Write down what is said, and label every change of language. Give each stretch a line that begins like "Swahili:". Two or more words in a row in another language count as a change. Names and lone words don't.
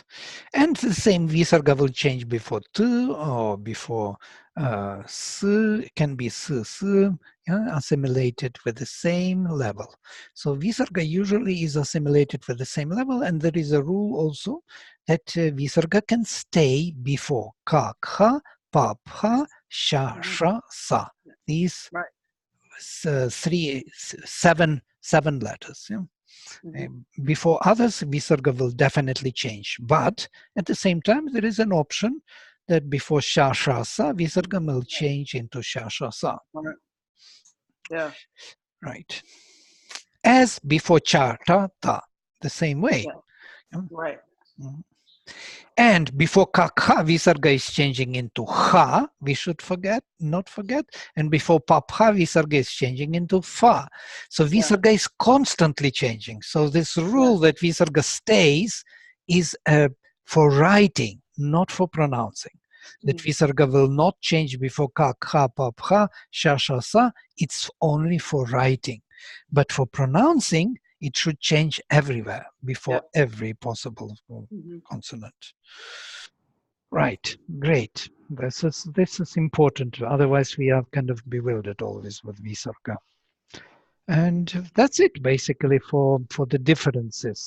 English: And the same visarga will change before tu or before s, can be s, assimilated with the same level. So visarga usually is assimilated with the same level, and there is a rule also that visarga can stay before
Sanskrit: ka, kha, pa, pha, sha, sha, sa.
English: These seven letters. Yeah? Mm-hmm. Before others, visarga will definitely change. But at the same time, there is an option that before
Sanskrit: sha, sha, sa,
English: visarga will change into
Sanskrit: sha, sha, sa.
English: Right. Yeah. Right. As before cha,
Sanskrit: ta, ta,
English: the same way. Yeah. Right. Mm-hmm. And before
Sanskrit: ka, kha,
English: visarga is changing into ha, we should not forget. And before
Sanskrit: pa, pha,
English: visarga is changing into fa. So visarga is constantly changing. So this rule that visarga stays is for writing, not for pronouncing. That visarga will not change before
Sanskrit: ka, kha, pa, pha, sha, sha, sa.
English: It's only for writing. But for pronouncing, it should change everywhere before every possible consonant. Right, great. This is important. Otherwise, we are kind of bewildered always with visarga. And that's it basically for the differences.